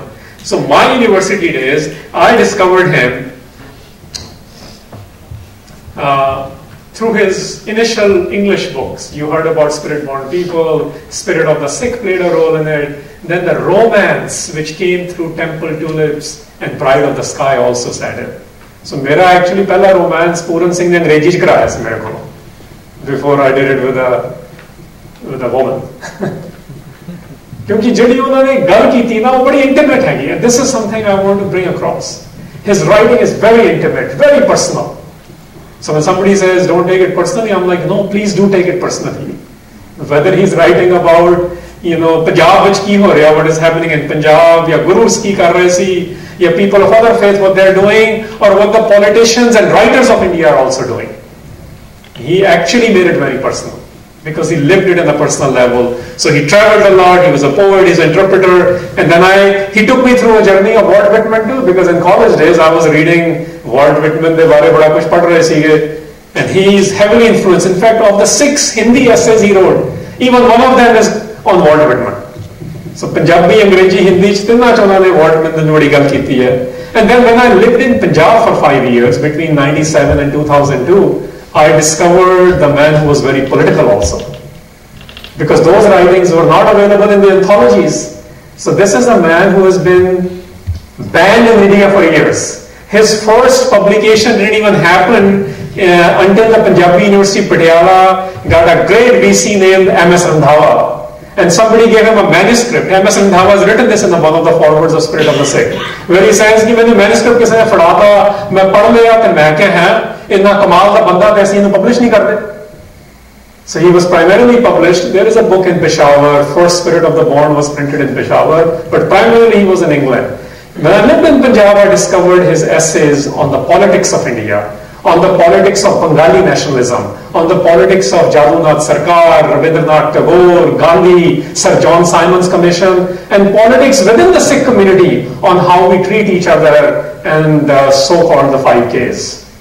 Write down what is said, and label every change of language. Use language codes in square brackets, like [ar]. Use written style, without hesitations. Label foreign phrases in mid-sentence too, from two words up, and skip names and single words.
[en] So my university days, I discovered him through his initial English books. You heard about Spirit-Born People, Spirit of the Sikh played a role in it. Then the romance which came through Temple Tulips and Pride of the Sky also set in. [pa] ਸੋ ਮੇਰਾ actually ਪਹਿਲਾ romance ਪੂਰਨ ਸਿੰਘ ਨੇ ਅੰਗਰੇਜ਼ੀ 'ਚ ਕਰਾਇਆ ਸੀ ਮੇਰੇ ਕੋ, [en] before I did it with a woman. [pa] ਕਿਉਂਕਿ ਜਿਹੜੀ ਉਨ੍ਹਾਂ ਨੇ ਗੱਲ ਕੀਤੀ ਨਾ ਉਹ ਬੜੀ intimate ਹੈ, [en] and this is something I want to bring across. His writing is very intimate, very personal. So when somebody says, don't take it personally, I'm like, no, please do take it personally. Whether he's writing about, [pa] ਪੰਜਾਬ ਵਿੱਚ ਕੀ ਹੋ ਰਿਹਾ, [en] what is happening in Punjab, [pa] ਯਾ gurus ਕੀ ਕਰ ਰਹੇ ਸੀ, [en] ya people of other faith, what they're doing, or what the politicians and writers of India are also doing. He actually made it very personal, because he lived it on a personal level. So he traveled a lot, he was a poet, he's an interpreter, and then he took me through a journey of Walt Whitman too, because in college days I was reading Walt Whitman [pa] ਦੇ ਬਾਰੇ ਬੜਾ ਕੁਝ ਪੜ੍ਹ ਰਹੇ ਸੀਗੇ, [en] and he is heavily influenced. In fact, of the 6 Hindi essays he wrote, even one of them is on Walt Whitman. [pa] ਸੋ ਪੰਜਾਬੀ, ਅੰਗਰੇਜ਼ੀ, ਹਿੰਦੀ 'ਚ ਤਿੰਨਾਂ 'ਚ ਉਨ੍ਹਾਂ ਨੇ Walt Whitman ਨੇ ਬੜੀ ਗੱਲ ਕੀਤੀ ਹੈ. [en] And then when I lived in Punjab for 5 years, between 97 and 2002, I discovered the man who was very political also, because those writings were not available in the anthologies. So this is a man who has been banned in India for years. His first publication didn't even happen until the Punjabi University Patiala got a great VC named M.S. Randhawa. And somebody gave him a manuscript. M.S. Randhawa has written this in one of the forwards of Spirit of the Sikh, where he says [hi] कि मैंने manuscript किसी ने पढ़ा था, मैं पढ़ लिया तो मैं क्या है, इतना कमाल का बंदा कैसे इन्हें publish नहीं करते? [en] So he was primarily published. There is a book in Peshawar. First Spirit of the Born was printed in Peshawar, but primarily he was in England. When I lived in Punjab, I discovered his essays on the politics of India, on the politics of Bengali nationalism, on the politics of Jadunath Sarkar, Rabindranath Tagore, Gandhi, Sir John Simon's Commission, and politics within the Sikh community on how we treat each other and so-called the 5Ks.